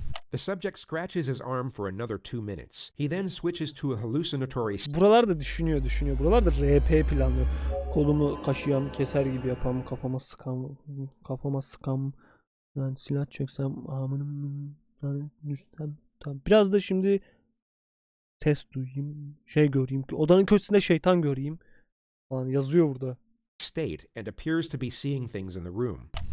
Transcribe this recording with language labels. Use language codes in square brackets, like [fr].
[en] The subject scratches his arm for another 2 minutes. He then switches to a hallucinatory... [tr] Buralar da düşünüyor. Buralar da RP planlıyor. Kolumu kaşıyan, keser gibi yapam, kafama sıkam, yani silah çeksem, amınım, yani düşsem. Tamam. Biraz da şimdi ses duyayım, şey göreyim ki odanın köşesinde şeytan göreyim falan yazıyor burada. [en] State and appears to be seeing things in the room.